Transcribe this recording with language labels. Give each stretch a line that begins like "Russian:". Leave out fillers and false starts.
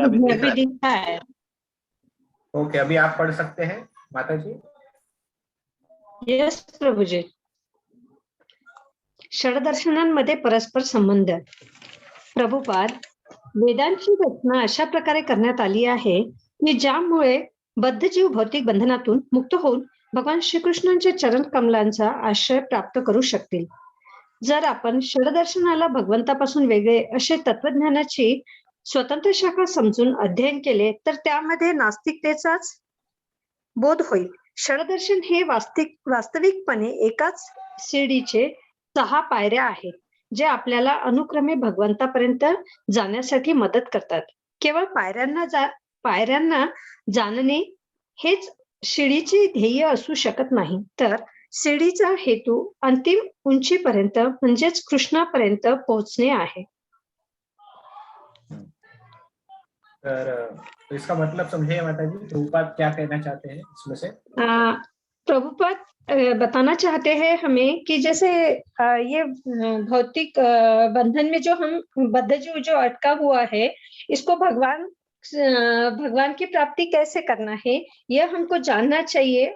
Hindi: Okay, अभी आप पढ़ सकते हैं माता जी। यस प्रभु जी।
Marathi: षडदर्शनांमध्ये परस्पर संबंध। प्रभुपाद, वेदांची रचना अशा प्रकारे करण्यात आली आहे की ज्यामुळे बद्ध जीव भौतिक बंधनातून मुक्त होऊन भगवान श्रीकृष्णांच्या चरण कमलांचा आश्रय प्राप्त करू शकतील। जर आपण षडदर्शनाला भगवंतापासून वेगळे असे तत्वज्ञानाची स्वतंत्र शाखा समजून अध्ययन केले तर त्यामध्ये नास्तिकतेचाच बोध होईल। षडदर्शन हे वास्तविकपणे एकाच शिडीचे 6 पायऱ्या आहेत जे आपल्याला अनुक्रमे भगवंतापर्यंत जाण्यासाठी मदत करतात। केवळ पायऱ्यांना जाणणे हेच शिडीचे ध्येय असू शकत नाही, तर शिडीचा हेतू अंतिम उंचीपर्यंत म्हणजेच कृष्णापर्यंत पोहोचणे आहे।
Hindi: तो इसका मतलब समझे माता जी, प्रभुपाद क्या कहना चाहते हैं इसमें से? प्रभुपाद बताना चाहते हैं हमें कि जैसे ये भौतिक बंधन में जो हम बद्ध जीव जो अटका हुआ है, इसको भगवान की प्राप्ति कैसे करना है, यह हमको जानना चाहिए।